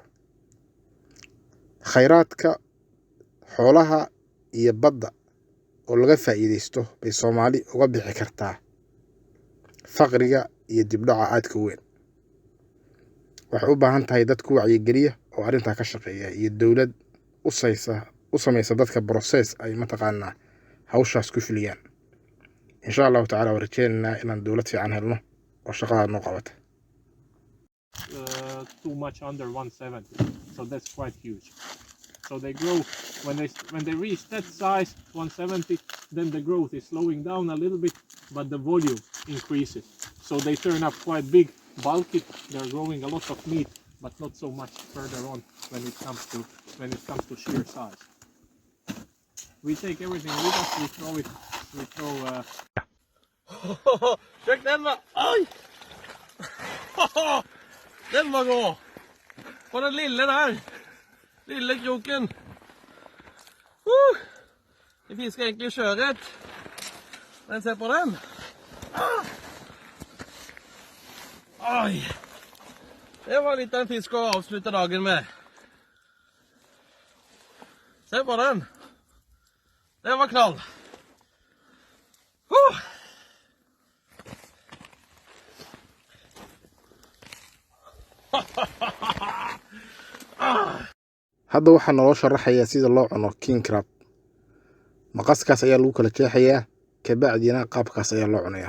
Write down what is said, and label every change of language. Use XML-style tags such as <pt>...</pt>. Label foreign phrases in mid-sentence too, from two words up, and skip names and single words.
<so>Khayraadka xoolaha iyo badda oo laga faa'iideysto bay Soomaali uga bixi kartaa faqriga iyo dibdhaca aadka weyn. Waxay u baahan tahay dad ku wacyigeliya oo arrintaa ka shaqeeya iyo dowlad u samaysa dadka process ay mataqaanaa hawshaas ku fuliyaan.</so> <ar>إن شاء الله تعالى</ar> <so>warjeynaa inaan dowlad fiican helno oo shaqada noo qabata.</so> <en>Too much under 170, so that's quite huge. So they grow when they reach that size 170, then the growth is slowing down a little bit, but the volume increases. So they turn up quite big, bulky. They're growing a lot of meat, but not so much further on when it comes to sheer size. We take everything with us. We throw.</en> <no>Check den va! Oj! Den var god! På den lille der! Lille kroken! Vi fisker egentlig sjøørret. Men se på den! Oi! Det var litt av en fisk å avslutte dagen med. Se på den! Det var knall!</no> <so>Hadda waxaa naloo sharaxayaa sida loo cuno</so> <en>king crab.</en> <so>Maqaskaas ayaa lagu kala jeexayaa, kabacdina qaabkaas ayaa loo cunayaa.</so>